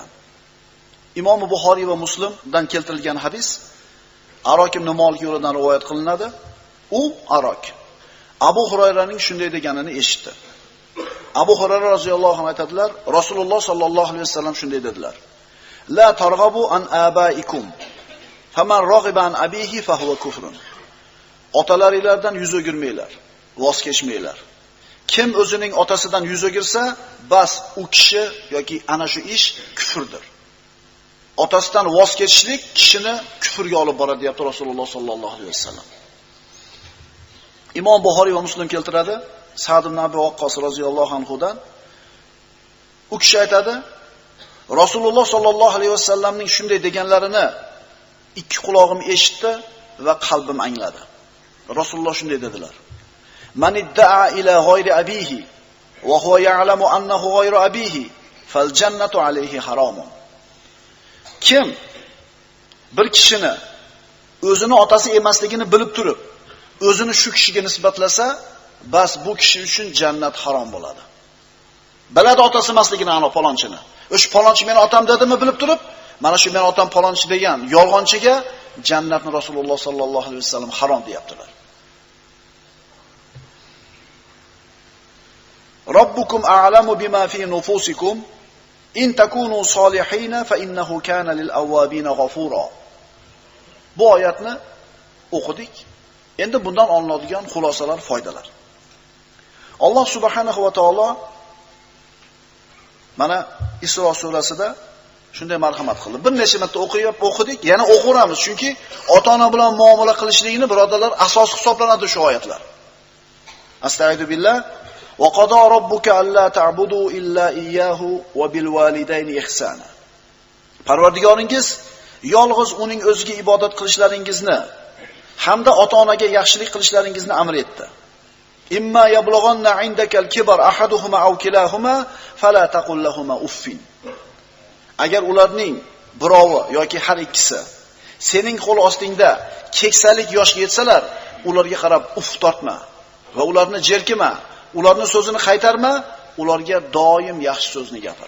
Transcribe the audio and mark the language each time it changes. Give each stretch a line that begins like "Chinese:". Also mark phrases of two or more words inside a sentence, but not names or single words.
Uzbek: Imom Buxoriy va Muslimdan keltirilgan hadis Arok ibn Malik yo'lidan rivoyat qilinadi. U Arok Abu Hurayraning shunday deganini eshitdi. Abu Hurayra
Arabic: رضي الله عنه
Uzbek: aytadilar, Rasululloh
Arabic: صلى الله عليه وسلم
Uzbek: shunday dedilar:
Arabic: لا ترغبوا عن آبائكم. فمن رغب عن أبيه فهو كفر.
Uzbek: Otalaringizdan yuz o'girmanglar, voz kechmanglar. Kim o'zining otasidan yuz o'girsa, bas u kishi yoki ana shu ish kufrdir. Otasidan voz kechishlik kishini kufrga olib boradi, deyapti Rasululloh
Arabic: صلى الله عليه وسلم.
Uzbek: Imom Buxoriy va Muslim keltiradi. Sa'd ibn Abi Waqqas
Arabic: رضي الله عنه
Uzbek: u kishi aytadi, Rasululloh
Arabic: صلى الله عليه وسلم
Uzbek: shunday deganlarini ikki quloqim eshitdi va qalbim angladi. Rasululloh shunday dedilar:
Arabic: من ادعى إلى غير أبيه وهو يعلم أنه غير أبيه فالجنة عليه حرام.
Uzbek: Kim bir kishini o'zini otasi emasligini bilib turib, o'zini shu kishiga nisbatlasa, bas bu kishi uchun jannat harom bo'ladi. Biladi otasi emasligini ana palonchini. O'sha palonchi meni otam dedimi bilib turib, mana shu meni otam palonchi degan yolg'onchiga jannatni Rasululloh
Arabic: صلى الله عليه وسلم
Uzbek: harom deyaptilar.
Arabic: ربكم أعلم بما في نفوسكم إن تكونوا صالحين فإنه كان للأوابين غفورا.
Uzbek: Bu oyatni o'qidik. Endi bundan olinadigan xulosalar, foydalar. Alloh
Arabic: سبحانه وتعالى
Uzbek: mana Isro surasida shunday marhamat qildi. Bir necha marta o'qidik, yana o'qiramiz, chunki ota-ona bilan muomala qilishlikni birodarlar asos hisoblanadi shu oyatlar.
Arabic: أستغفر الله. وقضى ربك ألا تعبدوا إلا إياه وبالوالدين إحسانا.
Uzbek: Parvardigoringiz yolg'iz uning o'ziga ibodat qilishlaringizni hamda ota-onaga yaxshilik qilishlaringizni amr etdi.
Arabic: إما يبلغن عندك الكبر أحدهما أو كلاهما فلا تقل لهما أف.
Uzbek: Agar ularning birovi yoki har ikkisi sening qo'l ostingda keksalik yoshga yetsalar, ularga qarab uff tortma va ularni jerkima, ularni so'zini qaytarma, ularga doim yaxshi so'zni gapir.